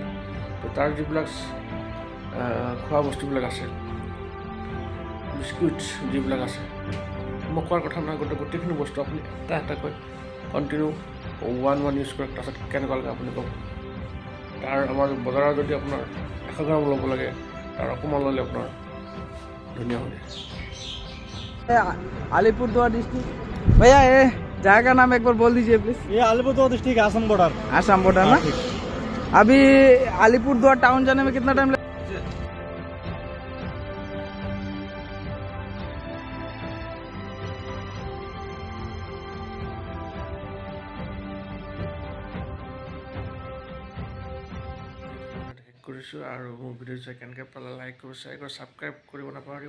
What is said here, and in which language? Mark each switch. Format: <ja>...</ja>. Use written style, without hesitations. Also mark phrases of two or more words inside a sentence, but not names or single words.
<as>তো তাৰ যিবিলাক খোৱা বস্তুবিলাক আছে, বিস্কুট যিবিলাক আছে, মই কোৱাৰ কথা নহয়, গোটেইখিনি বস্তু আপুনি এটা এটাকৈ</as> <en>continue one use</en> <as>কৰক। তাৰপিছত কেনেকুৱা লাগে আপুনি ক'ব। তাৰ আমাৰ বজাৰত যদি আপোনাৰ 100 গ্ৰাম ল'ব লাগে, তাৰ অকণমান ল'লে আপোনাৰ ধুনীয়া হৈ যায়।</as> <hi>अलीपुरद्वार डिस्ट्रिक्ट भैया ये जगह का नाम एक बार बोल दीजिए प्लीज। ये अलीपुरद्वार डिस्ट्रिक्ट आसाम बॉर्डर। आसाम बॉर्डर ना। अभी अलीपुरद्वार टाउन जाने में कितना टाइम</hi> <as>কৰিছোঁ আৰু মোৰ ভিডিঅ' চাই কেনেকৈ পালে লাইক কৰিব, শ্বেয়াৰ কৰিব, ছাবস্ক্ৰাইব কৰিব নাপাহৰিব।</as>